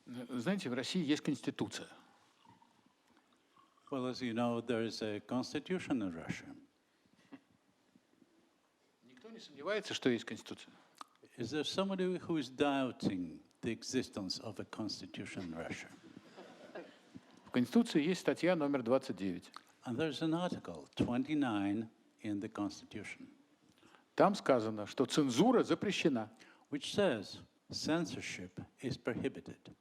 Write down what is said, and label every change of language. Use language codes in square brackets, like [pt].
[ru] Знаете, в России есть конституция. [en] Well, as you know, there is a constitution in Russia. [ru] Никто не сомневается, что есть конституция. [en] Is there somebody who is doubting the existence of a constitution in Russia? [ru] В конституции есть статья номер 29. [en] And there's an article, 29, in the constitution, [ru] Там сказано, что цензура запрещена. [en] which says censorship is prohibited.